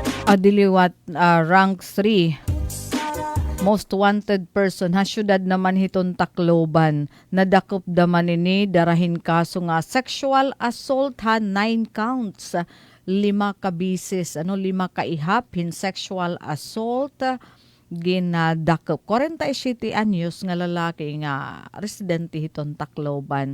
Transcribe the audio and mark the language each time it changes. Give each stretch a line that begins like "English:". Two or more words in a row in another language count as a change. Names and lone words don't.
Waray: Diliwat, rank 3.
English: Most wanted person
Waray: ha syudad naman hiton Tacloban. Nadakop daman ini darahin kaso nga
English: sexual assault
Waray: ha 9 counts. 5 ka bisis, 5 ka ihap
English: sexual assault
Waray: ginadakop. 47 anyos nga lalaki nga residente hiton Tacloban.